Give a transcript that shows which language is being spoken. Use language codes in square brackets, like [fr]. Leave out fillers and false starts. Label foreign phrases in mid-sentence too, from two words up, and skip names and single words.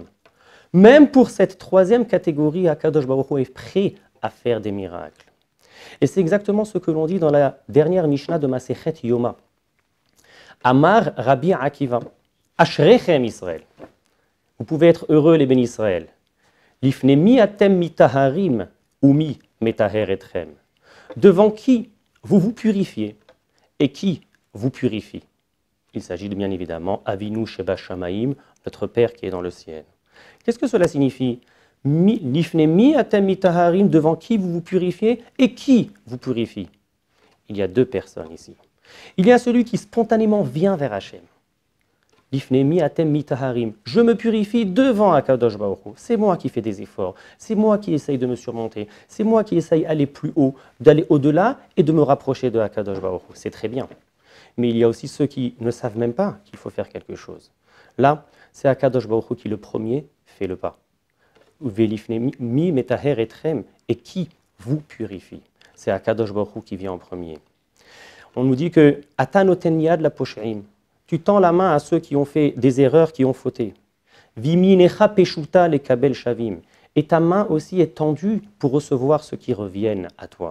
[fr] Même pour cette troisième catégorie, [he] הקדוש ברוך הוא [fr] est prêt à faire des miracles. Et c'est exactement ce que l'on dit dans la dernière Mishnah de Masechet Yoma. [he] אמר רבי עקיבא, אשריכם ישראל. [fr] Vous pouvez être heureux les bénis Israël. [he] לפני מי אתם מיטהרים ומי מטהר אתכם. [fr] Devant qui vous vous purifiez et qui vous purifie. Il s'agit de bien évidemment [he] אבינו שבשמים, [fr] notre Père qui est dans le ciel. Qu'est-ce que cela signifie? [he] לפני מי אתם מיטהרים, [fr] devant qui vous vous purifiez et qui vous purifie. Il y a 2 personnes ici. Il y a celui qui spontanément vient vers Hachem. [he] לפני מי אתם מיטהרים. [fr] Je me purifie devant [he] הקדוש ברוך הוא. [fr] C'est moi qui fais des efforts. C'est moi qui essaye de me surmonter. C'est moi qui essaye d'aller plus haut, d'aller au-delà et de me rapprocher de [he] הקדוש ברוך הוא. [fr] C'est très bien. Mais il y a aussi ceux qui ne savent même pas qu'il faut faire quelque chose. Là, c'est [he] הקדוש ברוך הוא [fr] qui, le premier, fait le pas. [he] ולפני מי מטהר אתכם, [fr] et qui vous purifie. C'est [he] הקדוש ברוך הוא [fr] qui vient en premier. On nous dit que [he] אתה נותן יד לפושעים. [fr] Tu tends la main à ceux qui ont fait des erreurs, qui ont fauté. [he] וימינך פשוטה לקבל שבים. [fr] Et ta main aussi est tendue pour recevoir ceux qui reviennent à toi.